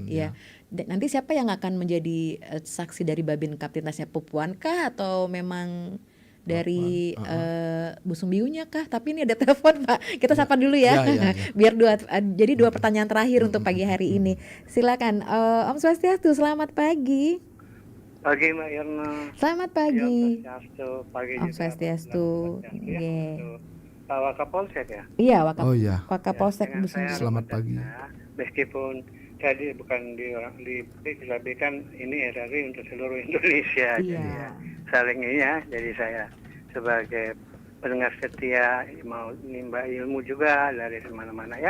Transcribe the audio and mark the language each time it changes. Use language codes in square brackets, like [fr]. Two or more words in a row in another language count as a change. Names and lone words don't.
[id] Iya. Nanti siapa yang akan menjadi saksi dari Babin Kaptibmasnya, Pupuan kah atau memang dari Busung Biunya kah? Tapi ini ada telepon Pak, kita sapa dulu ya. Ya. Biar jadi dua pertanyaan terakhir untuk pagi hari ini. Silakan Om Swastiastu, selamat pagi. Pagi Mbak Irna. Selamat pagi. Pagi Om Swastiastu. Pak Wakapolsek ya. Iya, Oh iya. Wakapolsek Dengan Busung saya Biu. Selamat pagi. Meskipun tadi bukan tapi kan ini RRI untuk seluruh Indonesia. Iya. Jadi ya, saling ini ya. Jadi saya sebagai pendengar setia mau nimba ilmu juga dari mana-mana ya.